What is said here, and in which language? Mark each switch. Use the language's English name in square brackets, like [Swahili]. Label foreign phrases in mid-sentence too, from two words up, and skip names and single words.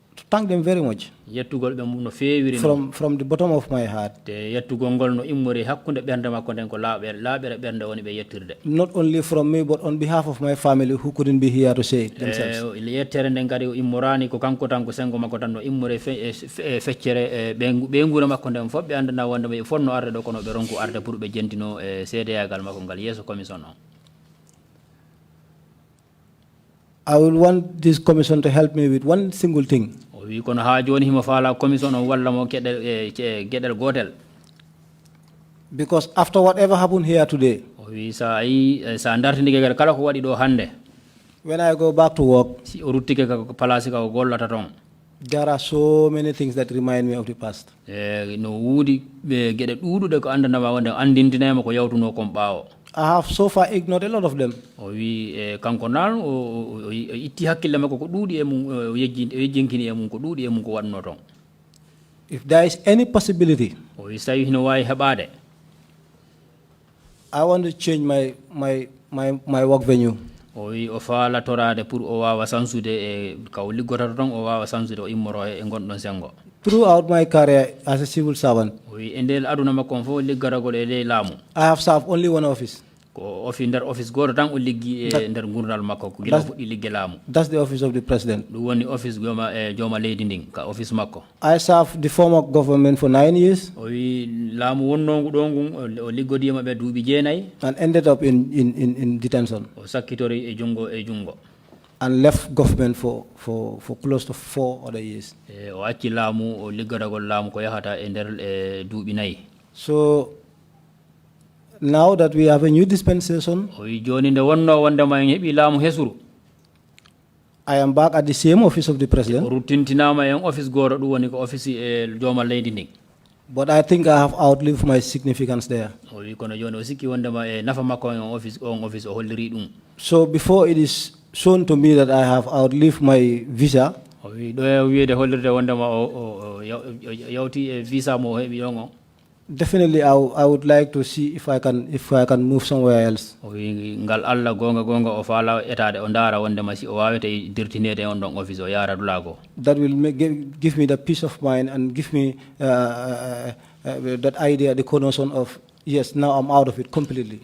[English] thank them very much. [Fula] Yettugol be mum no feewiri [English] From the bottom of my heart. [Fula] te yettugol ngol no immori hakkunde bernde makko den ko laabere bernde woni be yettirde. [English] Not only from me, but on behalf of my family who couldn't be here to say it themselves. [Fula] Yettere nden kadi immorani ko kanko tan ko sengo makko tan no immore feccere be ngura makko den fof be andana wonde be fonno arde do kono be ronku arde pour be jentino CDA-gal makko ngal yeso commission on. [English] I will want this commission to help me with one single thing. [Fula] Wi kono ha joni himo faala commission on walla mo gedel gotel. [English] Because after whatever happened here today, [Fula] Wi sa dartindige kala ko wadi do hande, [English] when I go back to work, [Fula] si o ruttike ka place ka o gollata ton, [English] there are so many things that remind me of the past. [Fula] no wudi be gede dudude ko andana wonde andintinema ko yawtuno kon baawo. [English] I have so far ignored a lot of them. [Fula] Wi kanko nan o itti hakkille makko ko duudi e mum yejjinkini e mum ko duudi e mum ko wadno ton. [English] If there is any possibility, [Fula] Wi sawi hino wawi heɓade, [English] I want to change my work venue. [Fula] Wi o faala torade pour o wawa sansude e ka o liggotata ton o wawa sansude o immoro e gonɗon sengo. [English] Throughout my career as a civil servant, [Fula] Wi e ndel aduna makko on fof liggatagol e ley laamu, [English] I have served only one office. [Fula] ko nder office goto tan o liggi e nder gurdal makko ko gila fuɗɗi ligge laamu. [English] That's the office of the president. [Fula] Ɗum woni office jooma leydi ndin ka office makko. [English] I served the former government for 9 years. [Fula] O wi laamu wonnongu ɗo ngun o liggodima ɓe duuɓi 9 [English] and ended up in detention. [Fula] O sakkitori e jungo. [English] And left government for close to 4 other years. [Fula] O acci laamu o liggodagol laamu ko yahata e nder duuɓi 4. [English] So now that we have a new dispensation, [Fula] o wi joni nde wonno wondema en heeɓi laamu hesuru, [English] I am back at the same office of the president. [Fula] o ruttintinama en office goto ɗum woni ko office e jooma leydi ndin. [English] But I think I have outlived my significance there. [Fula] O wi kono joni o sikki wondema e nafa makko on office o holliri ɗum. [English] So before it is shown to me that I have outlived my visa, [Fula] o wi ɗo e wiide hollirde wondema o yawti e visa mo o heeɓi ɗon o. [English] Definitely I would like to see if I can move somewhere else. [Fula] O wi ngal Allah gonga o faala etade o ndara wondema si o wawete dirtinede on ɗon office o yara dulago. [English] That will give me the peace of mind and give me that idea, the connotation of, yes, now I'm out of it completely.